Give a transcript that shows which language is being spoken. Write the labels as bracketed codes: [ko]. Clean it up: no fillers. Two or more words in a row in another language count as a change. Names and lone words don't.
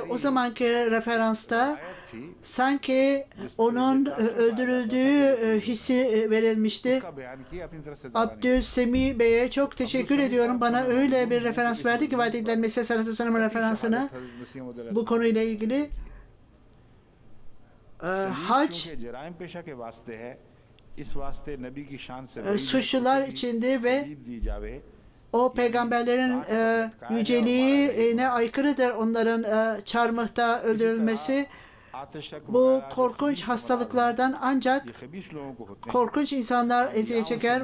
[tr] O zamanki referansta sanki onun öldürüldüğü hissi verilmişti. Abdülsemi Bey'e çok teşekkür ediyorum. Bana öyle bir referans verdi ki vaat edilen Mesih [ar] صلى الله عليه وسلم'in [tr] referansını bu konuyla ilgili. hac [ur] جرائم پیشہ کے واسطے ہے اس واسطے نبی کی شان سے [tr] suçlular içinde ve [ur] دی جاوے [tr] o peygamberlerin yüceliğine aykırıdır onların çarmıhta öldürülmesi. Bu korkunç hastalıklardan ancak korkunç insanlar eziyet çeker.